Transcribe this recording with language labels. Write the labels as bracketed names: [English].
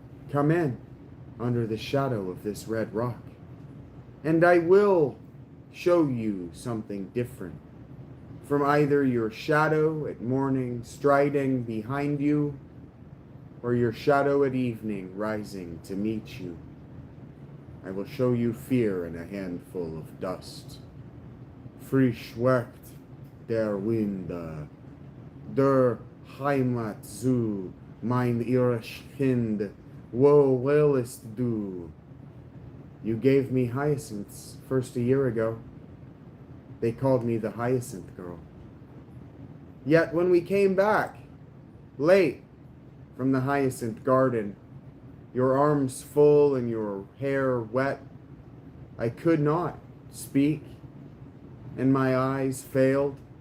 [English] Come in under the shadow of this red rock, and I will show you something different from either your shadow at morning striding behind you, or your shadow at evening rising to meet you. I will show you fear in a handful of dust. [German] Frisch weht der Winde, der Heimat zu, mein irisch Kind, wo willst du? [English] You gave me hyacinths first a year ago. They called me the Hyacinth Girl. Yet when we came back, late, from the Hyacinth Garden, your arms full and your hair wet, I could not speak, and my eyes failed.